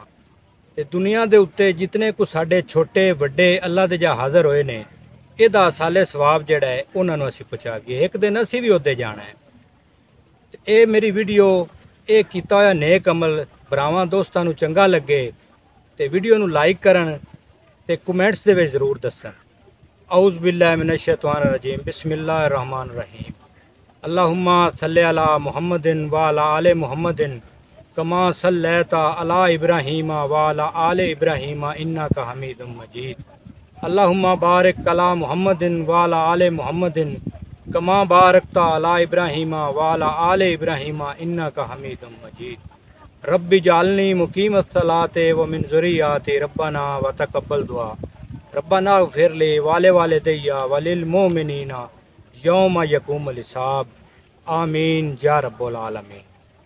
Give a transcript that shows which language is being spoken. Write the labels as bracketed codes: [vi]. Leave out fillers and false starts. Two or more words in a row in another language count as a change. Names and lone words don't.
[pa] ਤੇ ਦੁਨੀਆ ਦੇ ਉੱਤੇ ਜਿਤਨੇ ਕੁ ਸਾਡੇ ਛੋਟੇ ਵੱਡੇ ਅੱਲਾ ਦੇ ਜਾ ਹਾਜ਼ਰ ਹੋਏ ਨੇ ਇਹਦਾ ਸਾਲੇ ਸਵਾਬ ਜਿਹੜਾ ਹੈ ਉਹਨਾਂ ਨੂੰ ਅਸੀਂ ਪਹੁੰਚਾ ਗਏ। ਇੱਕ ਦਿਨ ਅਸੀਂ ਵੀ ਉੱਤੇ ਜਾਣਾ ਹੈ। ਤੇ ਇਹ ਮੇਰੀ ਵੀਡੀਓ ਇਹ ਕੀਤਾ ਹੋਇਆ ਨੇਕ ਅਮਲ ਭਰਾਵਾਂ ਦੋਸਤਾਂ ਨੂੰ ਚੰਗਾ ਲੱਗੇ ਤੇ ਵੀਡੀਓ ਨੂੰ ਲਾਈਕ ਕਰਨ ਤੇ ਕਮੈਂਟਸ ਦੇ ਵਿੱਚ ਜ਼ਰੂਰ ਦੱਸਣ। [ar] أعوذ بالله من الشيطان الرجيم بسم الله الرحمن الرحيم اللهم صل على محمد وعلى آل محمد كما صليت على إبراهيم وعلى آل إبراهيم إنك حميد مجيد اللهم بارك على محمد وعلى آل محمد كما باركت على إبراهيم وعلى آل إبراهيم إنك حميد مجيد رب اجعلني مقيم الصلاة ومن ذريتي ربنا وتقبل دعاء ربنا اغفر لي ولوالدي وللمؤمنين يوم يقوم الحساب آمين يا رب العالمين.